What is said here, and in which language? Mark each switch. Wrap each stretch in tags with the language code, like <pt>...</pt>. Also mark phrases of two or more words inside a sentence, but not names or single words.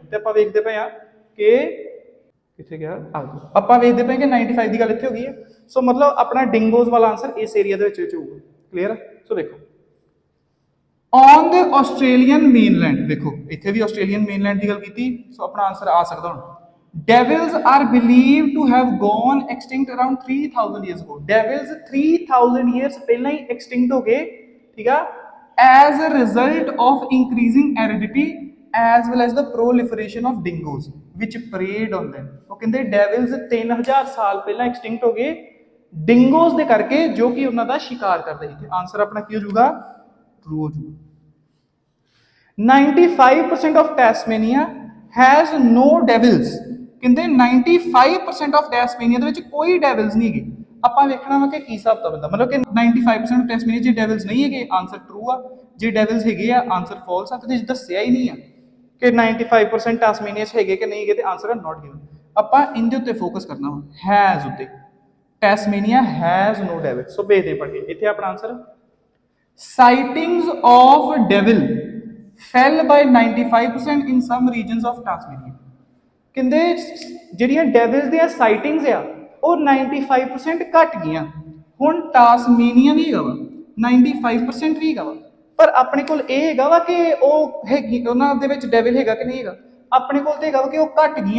<pa>ਤੇ ਆਪਾਂ ਵੇਖਦੇ ਪਏ ਆ ਕਿ ਕਿੱਥੇ ਗਿਆ, ਆ ਗਿਆ। ਆਪਾਂ ਵੇਖਦੇ ਪਏ ਕਿ 95 ਦੀ ਗੱਲ ਇੱਥੇ ਹੋ ਗਈ ਹੈ। ਸੋ ਮਤਲਬ ਆਪਣਾ ਡਿੰਗੋਜ਼ ਵਾਲਾ ਆਨਸਰ ਇਸ ਏਰੀਆ ਦੇ ਵਿੱਚ ਹੋਊਗਾ। ਕਲੀਅਰ ਹੈ? ਸੋ ਦੇਖੋ</pa> <en>on the Australian mainland,</en> <pa>ਦੇਖੋ ਇੱਥੇ ਵੀ</pa> <en>Australian mainland</en> <pa>ਦੀ ਗੱਲ ਕੀਤੀ। ਸੋ ਆਪਣਾ ਆਨਸਰ ਆ ਸਕਦਾ ਹੁਣ</pa> <en>devils are believed to have gone extinct around 3000 years ago। devils 3000 years</en> <pa>ਪਹਿਲਾਂ ਹੀ extinct ਹੋ ਗਏ। ਠੀਕ ਆ,</pa> <en>as a result of increasing aridity as well as the proliferation of dingoes which preyed on them।</en> <pa>ਉਹ ਕਹਿੰਦੇ devils 3000 ਸਾਲ ਪਹਿਲਾਂ extinct ਹੋ ਗਏ ਡਿੰਗੋਜ਼ ਦੇ ਕਰਕੇ ਜੋ ਕਿ ਉਹਨਾਂ ਦਾ ਸ਼ਿਕਾਰ ਕਰਦੇ ਸੀ। ਤੇ ਆਨਸਰ ਆਪਣਾ ਕੀ ਹੋ ਜਾਊਗਾ? ਟਰੂ ਹੋ ਜਾਊਗਾ।</pa> <en>95% of Tasmania has no devils।</en> <pa>ਕਹਿੰਦੇ 95% of Tasmania ਦੇ ਵਿੱਚ ਕੋਈ ਡੈਵਲਸ ਨਹੀਂ ਹੈਗੇ। ਆਪਾਂ ਵੇਖਣਾ ਵਾ ਕਿ ਕੀ ਹਿਸਾਬ ਤਾਂ ਬੰਦਾ, ਮਤਲਬ ਕਿ 95% of Tasmania ਜੇ ਡੈਵਲਸ ਨਹੀਂ ਹੈਗੇ</pa> <en>answer true</en> <pa>ਆ, ਜੇ ਡੈਵਲਸ ਹੈਗੇ ਆ</pa> <en>answer false</en> <pa>ਆ। ਤੇ ਦੱਸਿਆ ਹੀ ਨਹੀਂ ਆ ਕਿ 95% ਟਾਸਮੇਨੀਆ 'ਚ ਹੈਗੇ ਕਿ ਨਹੀਂ ਹੈਗੇ, ਤੇ ਆਨਸਰ ਆ</pa> <en>not given.</en> <pa>ਆਪਾਂ ਇਹਦੇ ਉੱਤੇ ਫੋਕਸ ਕਰਨਾ ਵਾ, ਹੈਜ਼ ਉੱਤੇ।</pa> <en>Tasmania has no devil.</en> <pa>ਸੋ ਵੇਖਦੇ ਪੜ ਕੇ ਇੱਥੇ ਆਪਣਾ ਆਨਸਰ</pa> <en>sightings of devil fell by 95% in some regions of Tasmania।</en> <pa>ਕਹਿੰਦੇ ਜਿਹੜੀਆਂ ਡੈਵਲਸ ਦੀਆਂ ਸਾਈਟਿੰਗਸ ਆ ਉਹ 95% ਘਟ ਗਈਆਂ। ਹੁਣ ਟਾਸਮੇਨੀਆ ਵੀ ਹੈਗਾ ਵਾ 95% ਵੀ ਹੈਗਾ ਵਾ, ਪਰ ਆਪਣੇ ਕੋਲ ਇਹ ਹੈਗਾ ਵਾ ਕਿ ਉਹ ਹੈਗੀ ਉਹਨਾਂ ਦੇ ਵਿੱਚ ਡੈਵਲ ਹੈਗਾ ਕਿ ਨਹੀਂ ਹੈਗਾ। ਆਪਣੇ ਕੋਲ ਤੇ ਹੈਗਾ ਵਾ ਕਿ ਉਹ ਘਟ ਗਈਆਂ।</pa>